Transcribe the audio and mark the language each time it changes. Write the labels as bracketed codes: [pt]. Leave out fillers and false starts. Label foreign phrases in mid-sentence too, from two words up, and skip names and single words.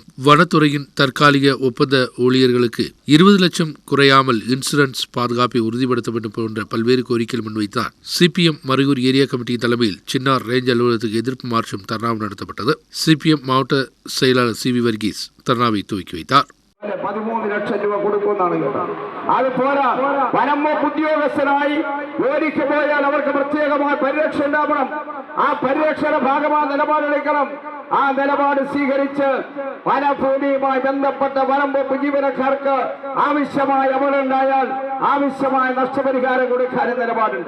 [ta] வனத்துறையின் தற்காலிக ஒப்பந்த ஊழியர்களுக்கு 20 லட்சம் குறையாமல் இன்சூரன்ஸ் பாதுகாப்பை உறுதிப்படுத்த வேண்டும் போன்ற பல்வேறு கோரிக்கைகள் முன்வைத்தார். சிபிஎம் மறையூர் ஏரியா கமிட்டி தலைமையில் சின்னார் ரேஞ்ச் அலுவலகத்துக்கு எதிர்ப்பு மார்ச்சும் தர்ணாவும் நடத்தப்பட்டது. சிபிஎம் மாவட்ட செயலாளர் சி வி வர்கீஸ் தர்ணாவை துவக்கி வைத்தார். [ml] 13 ലക്ഷം രൂപ കൊടുക്കുമെന്നാണ് കേട്ടത്. അത് പോരാ, വനം വകുപ്പ് ഉദ്യോഗസ്ഥനായി ജോലിക്ക് പോയാൽ അവർക്ക് പ്രത്യേകമായ പരിരക്ഷ ഉണ്ടാവണം. ആ പരിരക്ഷയുടെ ഭാഗമായ നിലപാടെടുക്കണം. ആ നിലപാട് സ്വീകരിച്ച് വനഭൂമിയുമായി ബന്ധപ്പെട്ട വനം വകുപ്പ് ജീവനക്കാർക്ക് ആവശ്യമായ അപകടമുണ്ടായാൽ ആവശ്യമായ നഷ്ടപരിഹാരം കൊടുക്കാൻ നിലപാടുണ്ട്.